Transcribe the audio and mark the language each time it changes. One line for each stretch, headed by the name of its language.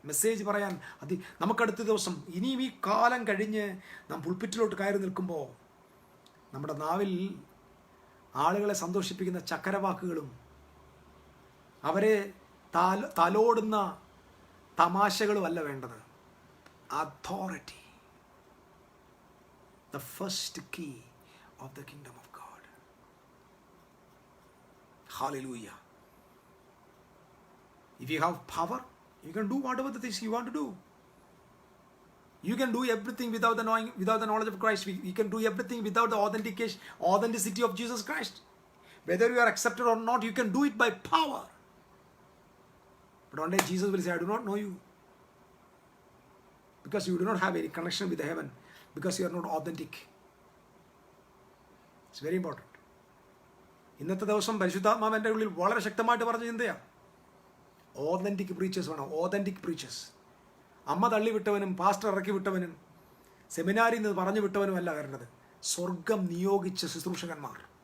Malayalam: Message പറയാൻ നമുക്കടുത്ത ദിവസം ഇനിയും ഈ കാലം കഴിഞ്ഞ് നാം പുൾപിറ്റിലോട്ട് കയറി നിൽക്കുമ്പോൾ നമ്മുടെ നാവിൽ ആളുകളെ സന്തോഷിപ്പിക്കുന്ന ചക്കരവാക്കുകളും അവരെ തലോടുന്ന തമാശകളുമല്ല വേണ്ടത്.
English: Authority, the first key of the kingdom of God. Hallelujah. If you have power, you can do whatever the things you want to do. You can do everything without the knowledge of Christ. We can do everything without the authenticity of Jesus Christ. Whether you are accepted or not, you can do it by power. But one day Jesus will say, I do not know you. Because you do not have any connection with the heaven. Because you are not authentic. It's very important.
Malayalam: ഇന്നത്തെ ദിവസം പരിശുദ്ധാത്മാവിൻ്റെ ഉള്ളിൽ വളരെ ശക്തമായിട്ട് പറഞ്ഞ ചിന്തയാണ്. Authentic preachers വേണം. Authentic preachers. അമ്മ തള്ളി വിട്ടവനും പാസ്റ്റർ ഇറക്കി വിട്ടവനും സെമിനാരിൽ നിന്ന് പറഞ്ഞു വിട്ടവനുമല്ല വരേണ്ടത്. സ്വർഗം നിയോഗിച്ച ശുശ്രൂഷകന്മാർ.